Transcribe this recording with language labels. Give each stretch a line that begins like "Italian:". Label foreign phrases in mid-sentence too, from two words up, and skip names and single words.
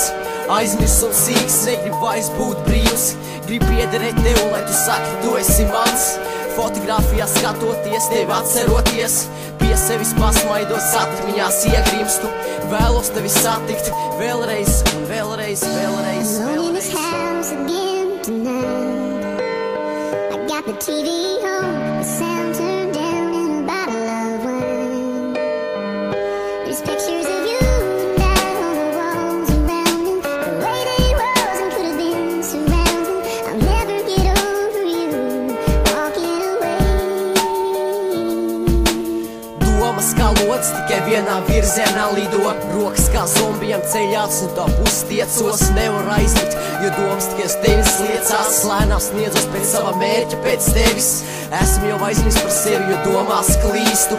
Latvian: Aizmirs un sīks, negrib vairs būt brīvs. Grib piederēt tev, lai tu saki, tu esi mans. Fotogrāfijās skatoties, tevi atceroties. Pie sevis pasmaidos, atmiņās iegrimstu. Vēlos tevi satikt vēlreiz un vēlreiz, vēlreiz,
English: Alone in this house again tonight. I got the TV on, the sound turned down, and a bottle of wine. There's pictures of you and I on the walls around me. The way they was and could have been surrounding. I'll never get over you walking away.
Latvian: Domas kā lods, tikai vienā virzienā lido. Rokas kā zombijam ceļās un tā pustiecos. Nevar aizlikt, jo domas tikai uz tevis liecās. Lēnām sniedzos pēc sava mērķa, pēc tevis. Esmu jau aizmirst par sevi, jo domās klīstu.